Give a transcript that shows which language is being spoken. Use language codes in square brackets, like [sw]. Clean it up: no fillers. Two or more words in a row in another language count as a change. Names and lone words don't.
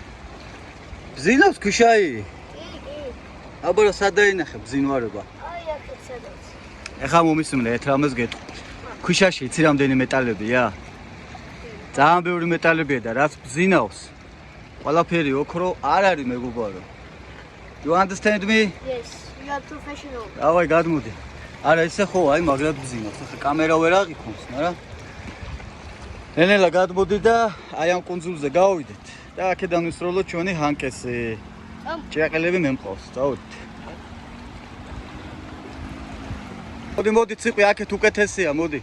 [ka] ბზინავს ქვიშაი? კი. აბა სად დაინახე ბზინვარება? აი აქეთ სადაც. ეხლა მომისმენე ერთ რამეს გეტყვი. ქვიშაში იცი რამდენი მეტალებია? ძალიან ბევრი მეტალებია და რაც ბზინავს, ყველაფერი ოქრო არ არის მეგობარო. [en] You understand me? Yes, you are professional. [ka] დავაი გადმოდი. არა ისე ხო, აი მაგრად ბზინავს. ახლა კამერა ვერ აღიქონს, მაგრამ ნელა გადმოდი და აი ამ კუნძულზე გავიდეთ. და აქედან ვისროლოთ ჩვენი ჰანკესი. ჭიაყელები მე მყავს, წავედით. მოდი ციყვი აქეთ უკეთესია, მოდი.